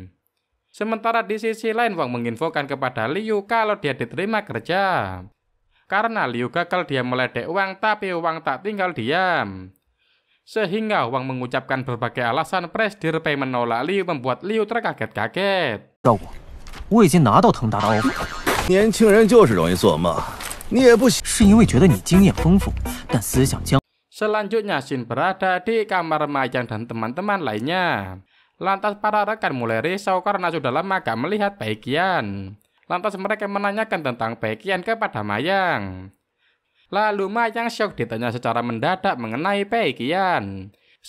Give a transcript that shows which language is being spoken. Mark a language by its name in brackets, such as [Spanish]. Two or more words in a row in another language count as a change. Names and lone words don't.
[Indonesian] Sementara di sisi lain Wang menginfokan kepada Liu kalau dia diterima kerja. Karena Liu gagal dia meledek Wang, tapi Wang tak tinggal diam. Sehingga Wang mengucapkan berbagai alasan Presidir Pei menolak Liu membuat Liu terkaget-kaget. [Chinese] 我已经拿到腾达的 offer。年轻人就是容易做梦。 你也不是因为觉得你经验丰富，但思想僵。 [Indonesian] Selanjutnya Shin berada di kamar Mayang dan teman-teman lainnya. Lantas para rekan mulai risau karena sudah lama gak melihat Baikian. Lantas mereka menanyakan tentang Baikian kepada Mayang. Lalu Mayang syok ditanya secara mendadak mengenai Baikian.